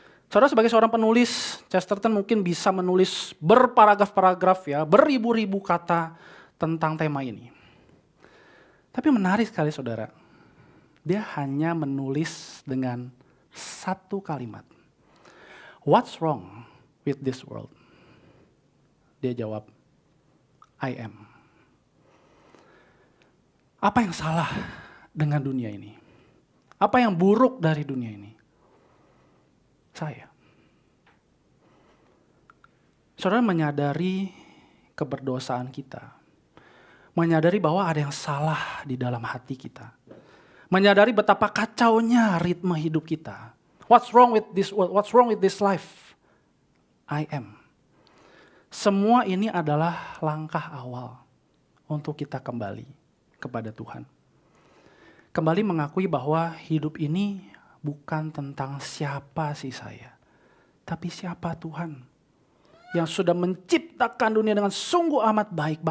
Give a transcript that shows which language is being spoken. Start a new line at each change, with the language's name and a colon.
Indonesian: Saudara sebagai seorang penulis, Chesterton mungkin bisa menulis berparagraf-paragraf ya, beribu-ribu kata tentang tema ini. Tapi menarik sekali saudara, dia hanya menulis dengan satu kalimat.
English: What's wrong with this world?
Indonesian: Dia jawab,
English: I am.
Indonesian: Apa yang salah dengan dunia ini? Apa yang buruk dari dunia ini? Saya. Saudara menyadari keberdosaan kita. Menyadari bahwa ada yang salah di dalam hati kita. Menyadari betapa kacaunya ritme hidup kita.
English: What's wrong with this world? What's wrong with this life? I am.
Indonesian: Semua ini adalah langkah awal untuk kita kembali kepada Tuhan. Kembali mengakui bahwa hidup ini bukan tentang siapa sih saya, tapi siapa Tuhan yang sudah menciptakan dunia dengan sungguh amat baik.